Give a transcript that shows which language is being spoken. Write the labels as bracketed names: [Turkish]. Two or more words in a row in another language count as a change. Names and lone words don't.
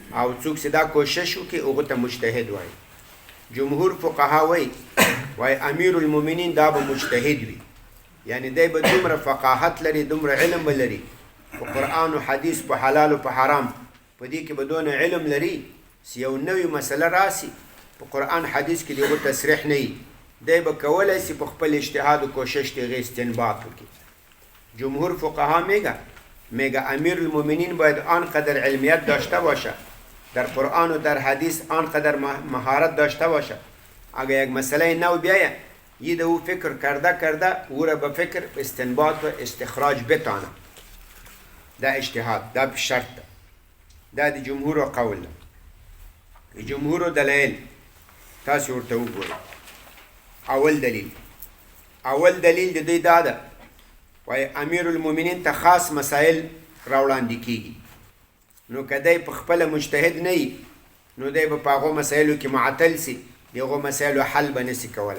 [Pashto] او څوک چې دا کوشش وکړي هغه ته مجتهد وایي. جمهور فقها وایي امیر المؤمنین دا به مجتهد وي، یعنی دی به دومره فقاهت لري، دومره علم به لري په قرآن و حدیث، په حلال و په حرام، په دې کې به دونه علم لري چې یو نوې مسله راسي په قرآن حدیث کې د هغو تصریح نه وي، دی به کولی شي په خپل اجتهاد و کوشش د هغې استنباط وکړي. [Persian] جمهور فقها میگه امیر المؤمنین باید آنقدر علمیت داشته باشه در قرآن و در حدیث، آنقدر مهارت داشته باشه اگر یک مسئله نو بیایه یه او فکر کرده او را به فکر استنباط و استخراج بتانه. [Pashto] دا اجتهاد، دا شرط ده. دا د جمهور و قول ده. جمهور و دلائل تاسو ورته وګورئ. اول دلیل د دوی دا ده وایي امیر المؤمنین ته خاص مسائل راوړاندې کیږي، نو که دی په خپله مجتهد نه وي نو دی به په هغو مسایلو کې معطل سي، د هغو مسایلو حل به نسي کولی.